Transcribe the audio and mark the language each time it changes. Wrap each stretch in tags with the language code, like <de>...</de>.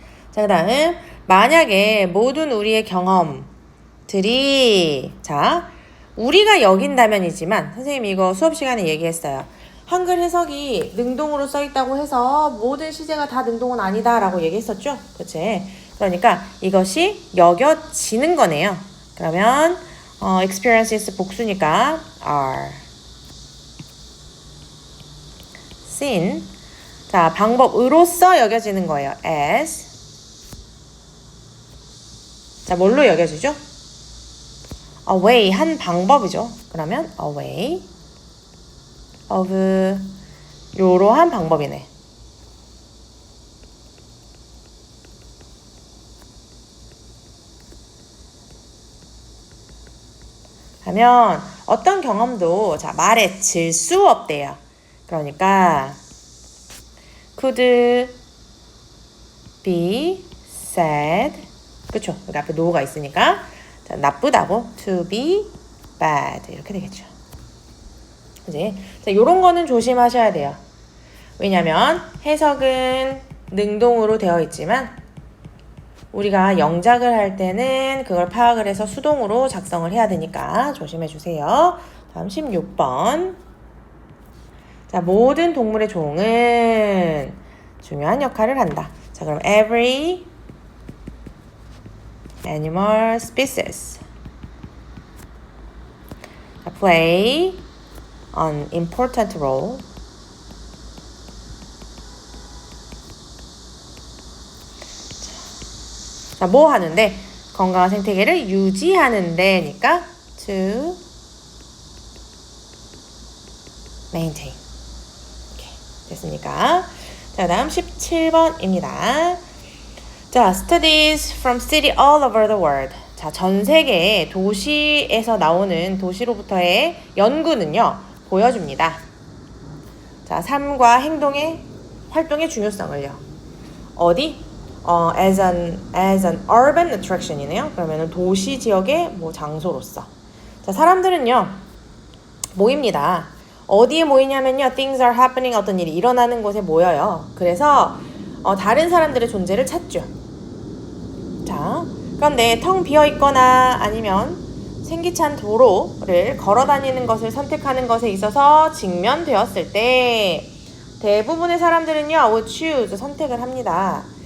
<ko>자, 그 다음 만약에 모든 우리의 경험들이 자, 우리가 여긴다면이지만 선생님이 이거 수업 시간에 얘기했어요. 한글 해석이 능동으로 써있다고 해서 모든 시제가 다 능동은 아니다 라고 얘기했었죠. 그치? 그러니까 이것이 여겨지는 거네요.</ko> <en>그러면 experiences</en> <ko>복수니까</ko> <en>are seen.</en> <ko>자, 방법으로서 여겨지는 거예요.</ko> <en>as.</en> <ko>자, 뭘로 여겨지죠?</ko> <en>a way,</en> <ko>한 방법이죠. 그러면</ko> <en>a way of</en> <ko>요러한 방법이네. 하면 어떤 경험도 자, 말에 질 수 없대요. 그러니까</ko> <en>could be said.</en> <ko>그쵸? 여기 앞에 no가 있으니까 자, 나쁘다고</ko> <en>to be bad</en> <ko>이렇게 되겠죠. 이제 자, 요런 거는 조심하셔야 돼요. 왜냐면 해석은 능동으로 되어 있지만 우리가 영작을 할 때는 그걸 파악을 해서 수동으로 작성을 해야 되니까 조심해 주세요. 다음 16번. 자, 모든 동물의 종은 중요한 역할을 한다.</ko> <en>자, 그럼 every animal species play an important role</en> <ko>자, 뭐 하는데? 건강한 생태계를 유지하는 데니까</ko> <en>to maintain.</en> <ko>오케이, 됐습니까? 자, 다음 17번입니다.</ko> <en>자, studies from city all over the world.</en> <ko>자, 전 세계 도시에서 나오는 도시로부터의 연구는요, 보여줍니다. 자, 삶과 행동의 활동의 중요성을요. 어디?</ko> <en>as an urban attraction</en> <ko>이네요. 그러면은 도시 지역의 뭐 장소로서. 자, 사람들은요, 모입니다. 어디에 모이냐면요,</ko> <en>things are happening,</en> <ko>어떤 일이 일어나는 곳에 모여요. 그래서 다른 사람들의 존재를 찾죠. 자, 그런데 텅 비어 있거나 아니면 생기찬 도로를 걸어 다니는 것을 선택하는 것에 있어서 직면되었을 때 대부분의 사람들은요,</ko> <en>would choose,</en> <ko>선택을 합니다.</ko>